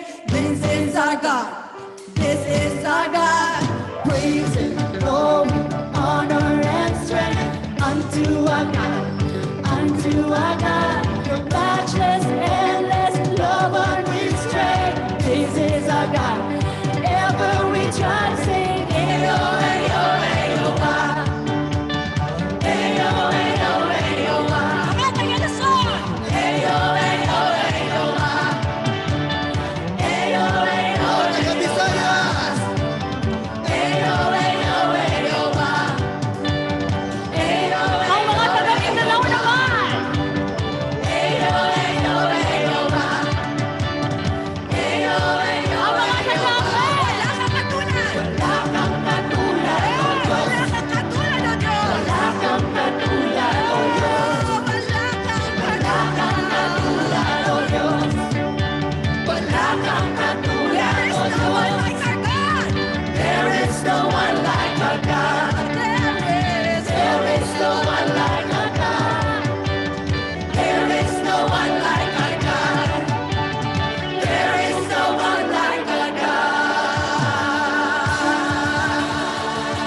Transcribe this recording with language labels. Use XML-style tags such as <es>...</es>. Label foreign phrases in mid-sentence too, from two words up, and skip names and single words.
<en>This is our God. This is our God. Praise and glory, honor and strength unto our God, unto our God. Your matchless, endless love unrestrained. This is our God. Ever we try to sing, Ayo, Ayo, Ayo, ah. Ayo, Ayo, Ayo, ah. Ayo, Ayo, Ayo, ah. Ayo, Ayo,</en> <tl>Taga-Visayas! Ayo, Ayo, Ayo, ah. Ayo, ang mga taga-Mindanao naman! Ayo, Ayo, Ayo, ah. Ayo, Ayo, ang mga taga-Append! Wala kang katulad! Wala kang katulad, O Diyos! Wala kang katulad, O Diyos! Wala kang katulad, O Diyos! Wala kang katulad, O Diyos!</tl> <en>There is no one like our God. There is no one like our God. There is no one like our God. There is no one like our God.</en>